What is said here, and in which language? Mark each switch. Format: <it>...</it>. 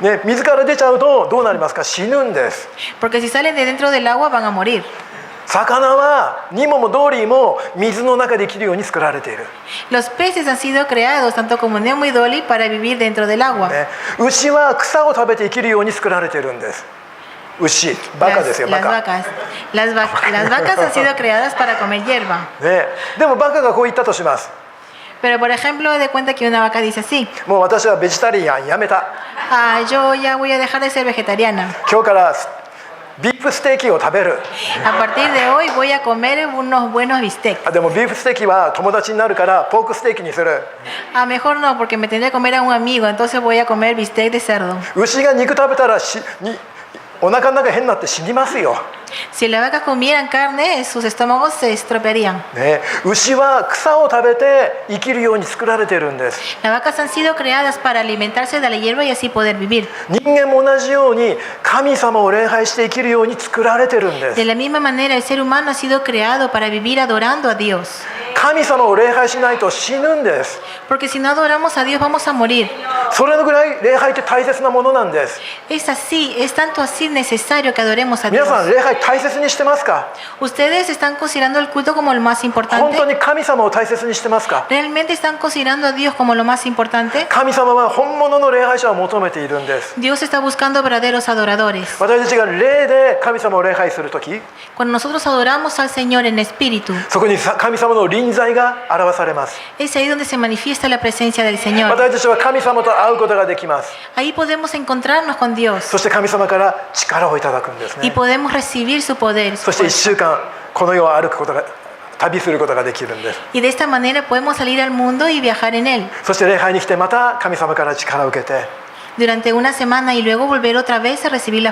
<ja>ね、水から出ちゃうとどうなりますか？死ぬんです。</ja> <es>Porque si salen de dentro del agua van a morir.</es> <ja>魚はニモもドリーも水の中で生きるように作られている。</ja> <es>Los peces han sido creados, tanto como Nemo y Dolly, para vivir dentro del agua.</es> <ja>ね、牛は草を食べて生きるように作られているんです。牛、バカですよ、バ</ja> <es>Las</es> <ja>カ。</ja> <es>vacas. Las vacas han sido creadas para comer hierba.</es> <ja>ね、でもバカがこう言ったとします。</ja> <es>Pero por ejemplo, de cuenta que una vaca dice así:</es> <ja>もう私はベジタリアンやめた。</ja> <es>yo ya voy a dejar de ser vegetariana.</es> <ja>今日からビーフステーキを食べる。</ja> <es>A partir de hoy voy a comer unos buenos bistecs.</es> <ja>あ、でもビーフステーキは友達になるからポークステーキにする。</ja> <es>Mejor no, porque me tendría que comer a un amigo, entonces voy a comer bistec de cerdo.</es> <ja>牛が肉食べたらお腹の中変になって死にますよ。</ja> <es>Si las vacas comieran carne, sus estómagos se estropearían.</es> <ja>ね、牛は草を食べて生きるように作られているんです。</ja> <es>Las vacas han sido creadas para alimentarse de la hierba y así poder vivir.</es> <ja>人間も同じように神様を礼拝して生きるように作られているんです。</ja> <es>De la misma manera, el ser humano ha sido creado para vivir adorando a Dios.</es> <ja>神様を礼拝しないと死ぬんです。</ja> <es>Porque si no adoramos a Dios, vamos a morir.</es> <ja>それぐらい礼拝って大切なものなんです。</ja> <es>Es así, es tanto así necesario que adoremos a</es> <ja>皆</ja> <es>Dios.</es> <ja>さん礼拝大切にしてますか？</ja> <es>¿Ustedes están considerando el culto como lo más</es> <ja>本</ja> <es>importante?</es> <ja>当に神様を大切にしてますか？</ja> <es>¿Realmente están considerando a Dios como lo más importante?</es> <ja>神様は本物の礼拝者を求めているんです。</ja> <es>Dios está buscando verdaderos adoradores.</es> <ja>私たちが霊で神様を礼拝するとき、</ja> <es>Cuando nosotros adoramos al Señor en espíritu,</es> <ja>そこに神様の臨在が表されます。</ja> <es>es ahí donde se manifiesta la presencia del Señor.</es> <ja>私たちは神様と会うことができます。</ja> <es>Ahí podemos encontrarnos con Dios</es> <ja>そして神様から力をいただくんですね。</ja> <es>y podemos recibir su poder.</es> <ja>そして1週間この世を歩くことが、旅することができるんです。</ja> <es>Y de esta manera podemos salir al mundo y viajar en él</es> <ja>そして礼拝に来てまた神様から力を受けて、</ja> <es>durante una semana y luego volver otra vez a recibir la</es>